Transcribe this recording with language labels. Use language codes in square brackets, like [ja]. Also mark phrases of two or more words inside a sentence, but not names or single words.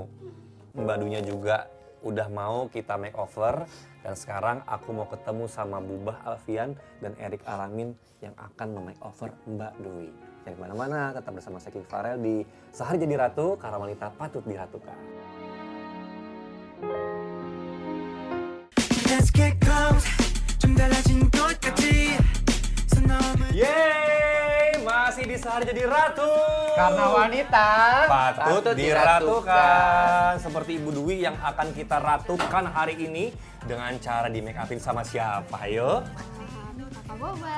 [id] Mbak Dunya juga udah mau kita makeover. Dan sekarang aku mau ketemu sama Bubah Alfian dan Erik Alamin yang akan memakeover Mbak Dwi. Jangan kemana-mana, tetap bersama saya King Farel di Sehari Jadi Ratu, karena wanita patut diratukan. [en] Let's get close [ko] 좀 달라진 것 같지 [id] Yeay, masih di Sehari Jadi Ratu. Karena wanita patut diratukan. Seperti Ibu Dwi yang akan kita ratukan hari ini dengan cara di make upin sama siapa? Ayo. Kakak Boba.